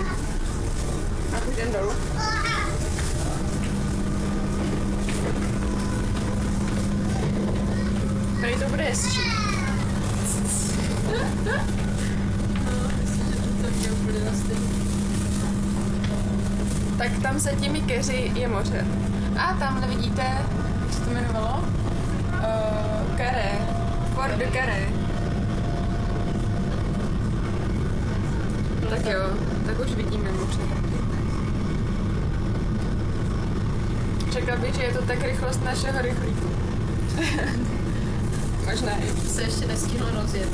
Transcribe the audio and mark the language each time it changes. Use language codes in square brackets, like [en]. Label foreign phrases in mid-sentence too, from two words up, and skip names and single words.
[cs] A půjdem dolů. Tady to bude hezčí. Tak tam za těmi keři je moře. A tamhle vidíte, jak se to jmenovalo? Carré. Port de Carré. Tak jo, tak už vidíme moře. Čekal bych, že je to tak rychlost našeho rychlíku. Možná i víc. se ještě nestihlo rozjet.